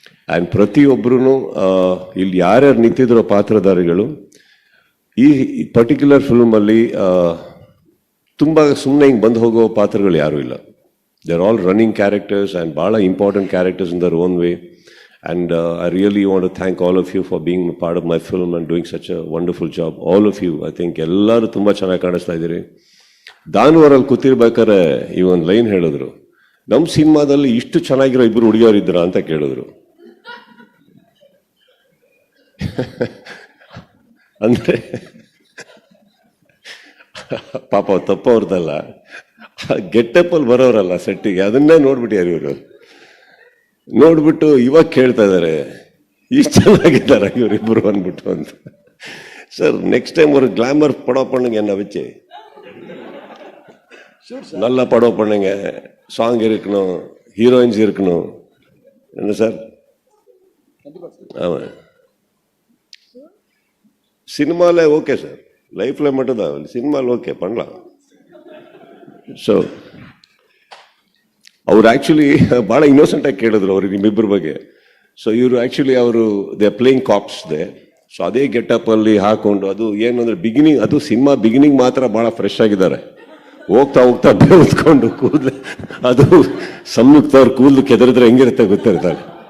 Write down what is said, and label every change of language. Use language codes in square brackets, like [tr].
[kn] And ಪ್ರತಿಯೊಬ್ಬರೂ ಇಲ್ಲಿ ಯಾರ್ಯಾರು ನಿಂತಿದ್ರೋ ಪಾತ್ರಧಾರಿಗಳು ಈ ಪರ್ಟಿಕ್ಯುಲರ್ ಫಿಲ್ಮಲ್ಲಿ ತುಂಬ ಸುಮ್ಮನೆ ಹಿಂಗೆ ಬಂದು ಹೋಗೋ ಪಾತ್ರಗಳು ಯಾರೂ ಇಲ್ಲ. [en] they are all running characters and [kn] ಭಾಳ [en] Important characters in their own way. And I really want to thank all of you for being a part of my film and doing such a wonderful job. All of you, I think [kn] ಎಲ್ಲರೂ ತುಂಬ ಚೆನ್ನಾಗಿ ಕಾಣಿಸ್ತಾ ಇದ್ದೀರಿ. ದಾನವರಲ್ಲಿ ಕೂತಿರ್ಬೇಕಾದ್ರೆ ಈ ಒಂದು line ಹೇಳಿದ್ರು, ನಮ್ಮ ಸಿನಿಮಾದಲ್ಲಿ ಇಷ್ಟು ಚೆನ್ನಾಗಿರೋ ಇಬ್ಬರು ಹುಡುಗಿಯರು ಇದ್ರ ಅಂತ ಕೇಳಿದ್ರು. ಅಂದರೆ ಪಾಪ ತಪ್ಪವ್ರದಲ್ಲ, ಗೆಟ್ಟಪ್ಪಲ್ಲಿ ಬರೋರಲ್ಲ ಸೆಟ್ಟಿಗೆ, ಅದನ್ನೇ ನೋಡ್ಬಿಟ್ಯಾರ ಇವರು. ನೋಡ್ಬಿಟ್ಟು ಇವಾಗ ಕೇಳ್ತಾ ಇದ್ದಾರೆ ಇಷ್ಟು ಚೆನ್ನಾಗಿದ್ದಾರೆ ಇವರಿಬ್ಬರು ಅಂದ್ಬಿಟ್ಟು ಅಂತ. [ta] சார் நெக்ஸ்ட் டைம் ஒரு கிளாமர் படம் பண்ணுங்க, என்ன வச்சு நல்ல படம் பண்ணுங்க, சாங் இருக்கணும், ஹீரோயின்ஸ் இருக்கணும். என்ன சார்? ஆமாம், சினிமாவில் ஓகே சார், லைஃப்பில் மட்டும்தான், [kn] ಸಿನಿಮಾಲ್ ಓಕೆ [ta] பண்ணலாம். [kn] ಸೊ ಅವ್ರು ಆ್ಯಕ್ಚುಲಿ ಭಾಳ ಇನ್ನೋಸೆಂಟಾಗಿ ಕೇಳಿದ್ರು ಅವ್ರಿಗೆ ನಿಮ್ಮಿಬ್ಬರ ಬಗ್ಗೆ. ಸೊ ಇವರು ಆ್ಯಕ್ಚುಲಿ ಅವರು [en] They playing cops they. [kn] So ಅದೇ ಗೆಟಪ್ಪಲ್ಲಿ ಹಾಕೊಂಡು, ಅದು ಏನು ಅಂದರೆ ಬಿಗಿನಿಂಗ್, ಅದು ಸಿನಿಮಾ ಬಿಗಿನಿಂಗ್ ಮಾತ್ರ ಭಾಳ ಫ್ರೆಶ್ ಆಗಿದ್ದಾರೆ. ಹೋಗ್ತಾ ಹೋಗ್ತಾ ಬೆಳೆದ್ಕೊಂಡು ಕೂದಲು, ಅದು ಸಂಯುಕ್ತ ಅವ್ರ ಕೂದಲು ಕೆದರಿದ್ರೆ ಹೆಂಗಿರುತ್ತೆ ಗೊತ್ತಿರ್ತಾರೆ.